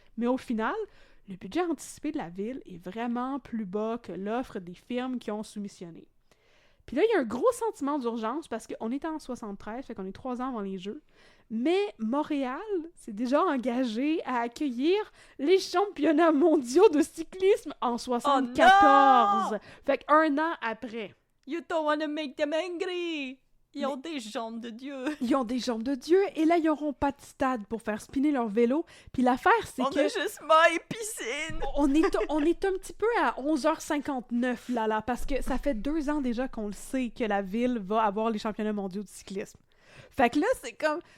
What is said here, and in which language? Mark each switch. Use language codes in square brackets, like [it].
[fr] Mais au final, le budget anticipé de la ville est vraiment plus bas que l'offre des firmes qui ont soumissionné. Puis là, il y a un gros sentiment d'urgence parce qu'on est en 73, fait qu'on est 3 ans avant les Jeux. Mais Montréal s'est déjà engagé à accueillir les championnats mondiaux de cyclisme en 74. Fait qu'un an après. [en] You don't want to make them angry! [fr] Ils ont des jambes de Dieu! Ils ont des jambes de Dieu, et là, ils n'auront pas de stade pour faire spinner leur vélo. Puis l'affaire, c'est On que... a juste my piscine! On est un petit peu à 11h59, là, parce que ça fait 2 ans déjà qu'on le sait que la ville va avoir les championnats mondiaux de cyclisme. Fait que là, c'est comme...